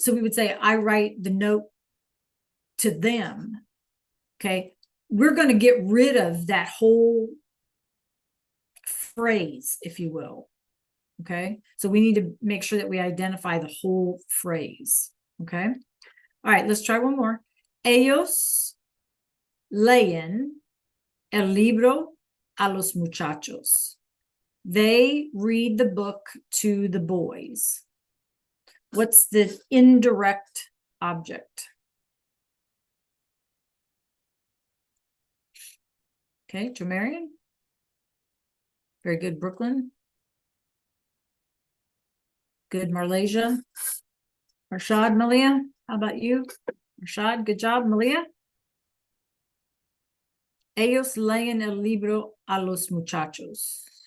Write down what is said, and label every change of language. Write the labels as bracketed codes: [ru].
[en] So we would say, I write the note to them, okay? We're going to get rid of that whole phrase, if you will, okay? So we need to make sure that we identify the whole phrase, okay? All right, let's try one more. [es] Ellos leen el libro a los muchachos. [en] They read the book to the boys. What's the indirect object? Okay, Jamarian. Very good, Brooklyn. Good, Marlasia. Rashad, Malia, how about you? Rashad, good job, Malia. [es] Ellos leen el libro a los muchachos.